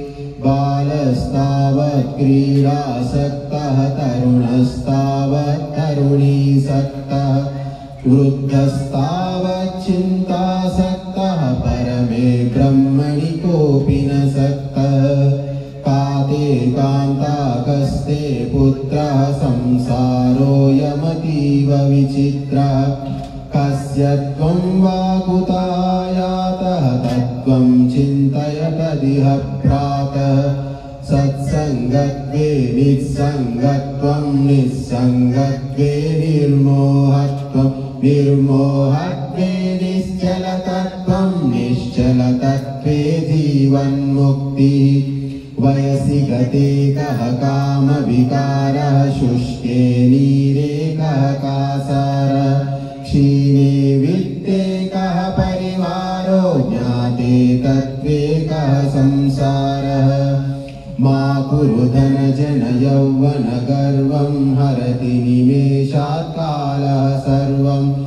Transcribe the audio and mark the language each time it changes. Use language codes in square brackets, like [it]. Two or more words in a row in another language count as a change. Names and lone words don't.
[sa] బాలస్తావత్ క్రీడాసక్తః తరుణస్తావత్ తరుణీసక్తః వృద్ధస్తావత్ చింతాసక్తః పరమే బ్రహ్మణి కోపి న సక్తః కాతే కాంతా కస్తే పుత్రః సంసారోऽయమతీవ విచిత్రః కస్య త్వం వా కుతాయాతః తత్వం చింతయ తదిహ భ్రాతః సత్సంగత్వే నిస్సంగత్వం నిస్సంగత్వే నిర్మోహత్వం నిర్మోహత్వే నిశ్చలతత్వం నిశ్చలతత్వే జీవన్ముక్తిః వయసి గతే కః కామవికారः శుష్కే నీరే కः కాసారः క్షీణే విత్తే కः పరివారో జ్ఞాతే తత్వే కः సంసారः మా కురు ధన జన యౌవన గర్వం హరతి నిమేషాత్ కాలః సర్వం